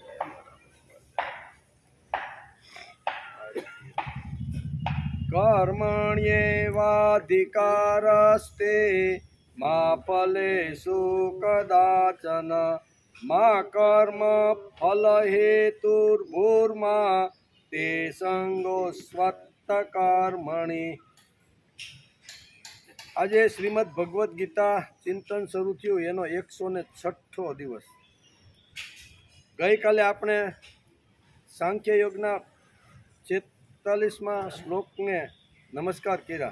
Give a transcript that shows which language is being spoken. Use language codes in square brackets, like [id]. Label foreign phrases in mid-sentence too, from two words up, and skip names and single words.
[sa] कर्मण्येवाधिकारस्ते मा फलेषु कदाचन मा कर्म फलहेतुर्भूर्मा ते संगोस्वत्तकर्मणि। [gu] આજે શ્રીમદ ભગવદ્ ગીતા ચિંતન શરૂ થયું એનો 106 દિવસ। ગઈકાલે આપણે સાંખ્ય યોગના 46મા શ્લોકને નમસ્કાર કર્યા।